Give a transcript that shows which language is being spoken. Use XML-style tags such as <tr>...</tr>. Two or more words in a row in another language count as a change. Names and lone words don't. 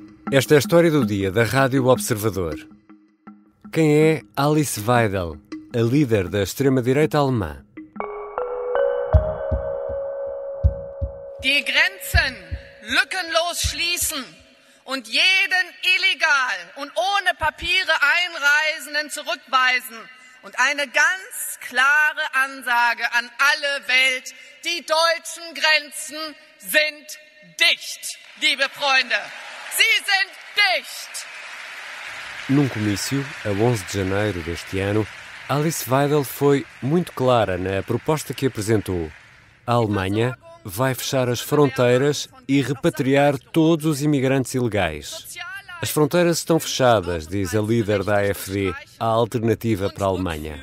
<pt>Esta é a história do dia da Rádio Observador. Quem é Alice Weidel, a líder da extrema-direita alemã?</pt> <de>Die Grenzen lückenlos schließen und jeden illegal und ohne Papiere Einreisenden zurückweisen und eine ganz klare Ansage an alle Welt: Die deutschen Grenzen sind dicht, liebe Freunde. Sie sind dicht.</de> <pt>Num comício, a 11 de janeiro deste ano, Alice Weidel foi muito clara na proposta que apresentou. A Alemanha vai fechar as fronteiras e repatriar todos os imigrantes ilegais. As fronteiras estão fechadas, diz a líder da AfD, a alternativa para a Alemanha.</pt>